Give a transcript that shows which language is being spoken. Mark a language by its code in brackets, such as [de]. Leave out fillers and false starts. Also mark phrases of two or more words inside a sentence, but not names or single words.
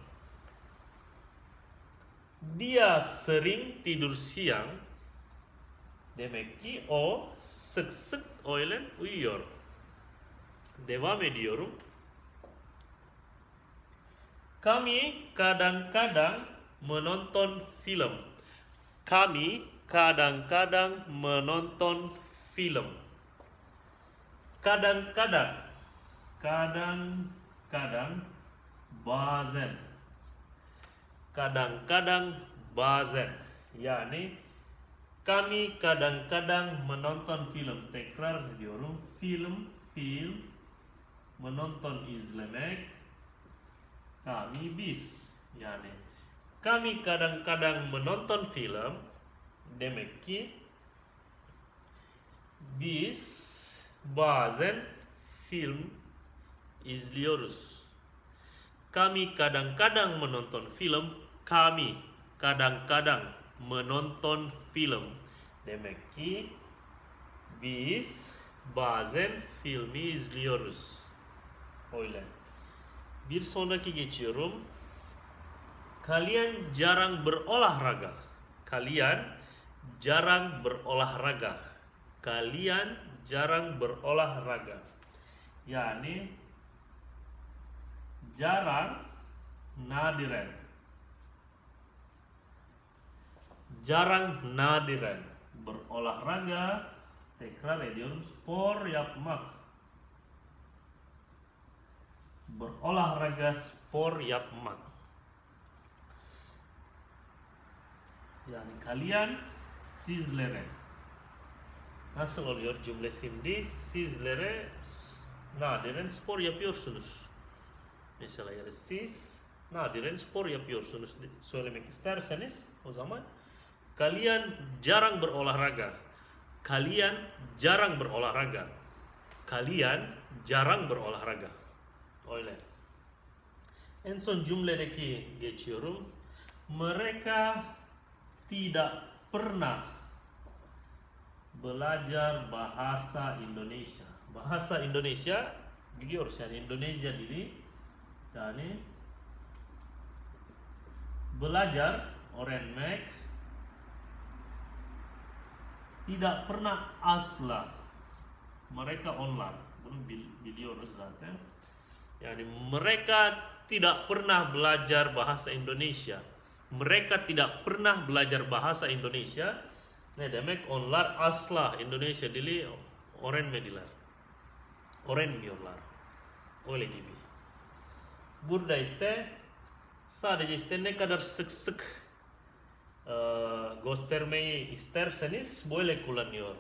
[id] Dia sering tidur siang. [tr] Demek ki o sık sık öğlen uyuyor. Devam ediyorum. [id] Kami kadang-kadang menonton film. Kami kadang-kadang menonton film. Kadang-kadang. Kadang-kadang, bazen. Kadang-kadang, [tr] bazen. [id] Yani kami kadang-kadang menonton film. [tr] Tekrar ediyorum. Film, menonton, izlemek. [id] Kami biz. Yani kami kadang-kadang menonton film. [tr] Demek ki biz bazen film izliyoruz. [id] Kami kadang-kadang menonton film. Kami kadang-kadang menonton film. [tr] Demek ki biz bazen filmi izliyoruz. Öyle. Bir sonraki geçiyorum. [id] Kalian jarang berolahraga. Kalian jarang berolahraga. Kalian jarang berolahraga. [tr] Yani jarang, nadiren. [id] Jarang, nadiren berolahraga. [tr] Tekrar ediyorum. Spor yapmak. Berolahraga, spor yapmak. Yani kalian, sizlere. Nasıl oluyor cümle şimdi? Sizlere nadiren spor yapıyorsunuz. Mesela yani siz nadiren spor yapıyorsunuz söylemek isterseniz o zaman [id] kalian jarang berolahraga. Kalian jarang berolahraga. Kalian jarang berolahraga. [tr] Öyle. En son cümledeki geçiyorum. [id] Mereka tidak pernah belajar bahasa Indonesia. Bahasa Indonesia [tr] biliyoruz yani Indonesia dili. Yani belajar, öğrenmek, [id] tidak pernah [tr] asla. Mereka onlar. Bunu biliyoruz zaten. [id] Yani mereka tidak pernah belajar bahasa Indonesia. Mereka tidak pernah belajar bahasa Indonesia. [tr] Ne demek? Onlar asla Indonesia dili öğrenmediler. Öğrenmiyorlar. Öyle gibi. Burada işte sadece işte ne kadar sık sık göstermeyi isterseniz böyle kullanıyor.